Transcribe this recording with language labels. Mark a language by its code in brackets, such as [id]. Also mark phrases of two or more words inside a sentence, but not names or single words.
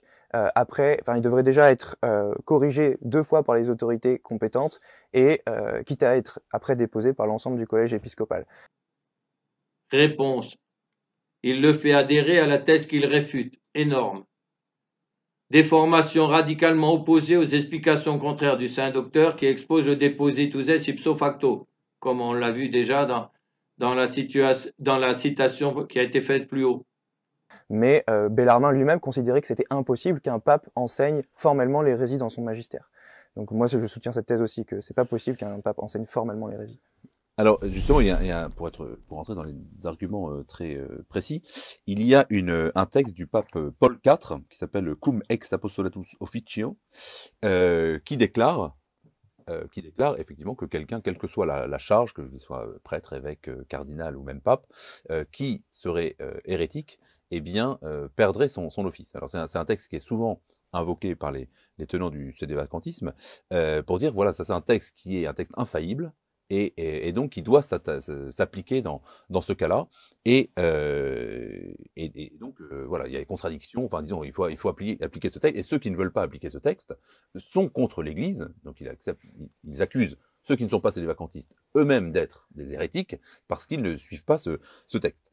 [fr] Il devrait déjà être corrigé 2 fois par les autorités compétentes et quitte à être après déposé par l'ensemble du collège épiscopal. Réponse. Il le fait adhérer à la thèse qu'il réfute. Énorme. Des formations radicalement opposées aux explications contraires du saint docteur qui expose le [la] depositus ipso facto, [fr] comme on l'a vu déjà dans la citation qui a été faite plus haut. Mais Bellarmine lui-même considérait que c'était impossible qu'un pape enseigne formellement l'hérésie dans son magistère. Donc moi, je soutiens cette thèse aussi, que c'est pas possible qu'un pape enseigne formellement l'hérésie. Alors justement, pour rentrer dans les arguments très précis, il y a un texte du pape Paul IV qui s'appelle Cum ex apostolatus officio, qui déclare effectivement que quelqu'un, quelle que soit la charge, que ce soit prêtre, évêque, cardinal ou même pape, qui serait hérétique, eh bien perdrait son office. Alors c'est un texte qui est souvent invoqué par les tenants du sédévacantisme pour dire voilà, ça c'est un texte qui est un texte infaillible et donc qui doit s'appliquer dans ce cas-là et donc voilà, il y a des contradictions, enfin disons il faut appliquer ce texte, et ceux qui ne veulent pas appliquer ce texte sont contre l'Église, donc ils accusent ceux qui ne sont pas sédévacantistes eux-mêmes d'être des hérétiques parce qu'ils ne suivent pas ce texte.